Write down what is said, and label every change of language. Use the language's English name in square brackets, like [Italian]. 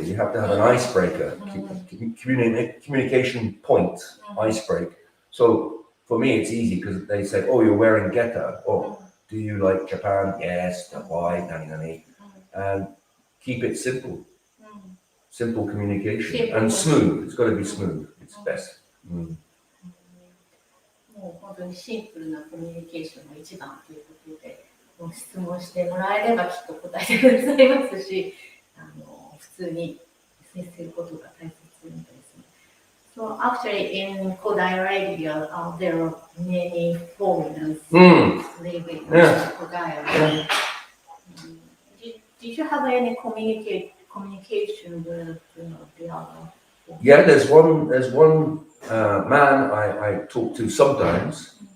[English] You have to have an icebreaker, communication point, icebreak. So for me, it's easy because they say, "Oh, you're wearing geta," or "Do you like Japan?" Yes. Why? [Japanese] Nani nani. [English] And keep it simple. Simple communication and smooth. It's got to be smooth. It's best. [Japanese] もう本当にシンプルなコミュニケーションが一番ということで、もう質問してもらえればきっと答えてくださいますし、普通に接することが大切みたいですね。 [English] So actually in Kodai area, there are many foreigners living in Kodai area. Did you have any communication with the other? Yeah, there's one man I talk to sometimes.